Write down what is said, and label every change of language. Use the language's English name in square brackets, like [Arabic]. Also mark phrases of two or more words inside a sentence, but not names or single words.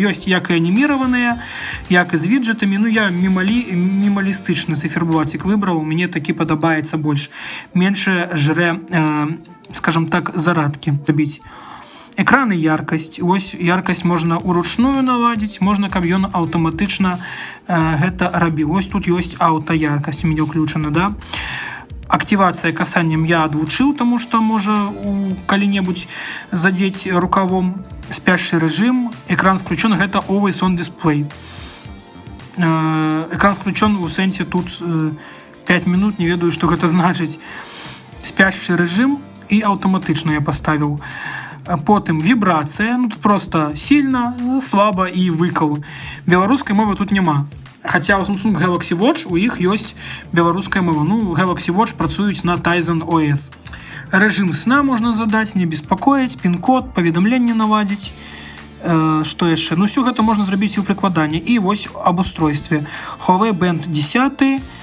[Belarusian] Ёсць як і аніміраваныя, як і з виджетамі. Ну, я мінімалістычны циферблатик выбраў, мне такі падабаецца больш. [Ukrainian] Менше жре, [Russian] скажем так, [Belarusian] зарадкі рабіць. Экран і яркасць. Ось яркасць можна уручную наладзіць, можна, каб ён аўтаматычна гэта рабіў. Ось тут ёсць аўтаяркасць у мяне ўключана, да? [Russian] Активация касанием я отвучил, потому что можно калі-небудзь задеть рукавом. Спящий режим, экран включен, это [English] Always On Display. [Russian] Экран включен у сенсе тут 5 минут, [Belarusian] не ведаю, [Russian] что это значит. Спящий режим и автоматично я поставил. Потом вибрация, ну тут просто сильно, слабо и выкал. Белорусской мовы тут нема. [Belarusian] Хотя у Samsung Galaxy Watch у іх ёсць беларуская мова. Ну, Galaxy Watch працуюць на Tizen OS. Режим сна можна задаць, не беспакоіць, пін-код, паведамленне наладзіць. Што яшчэ? Ну, все гэта можна зрабіць і ў прыкладанні. І вось аб устройстве. Huawei Band 10.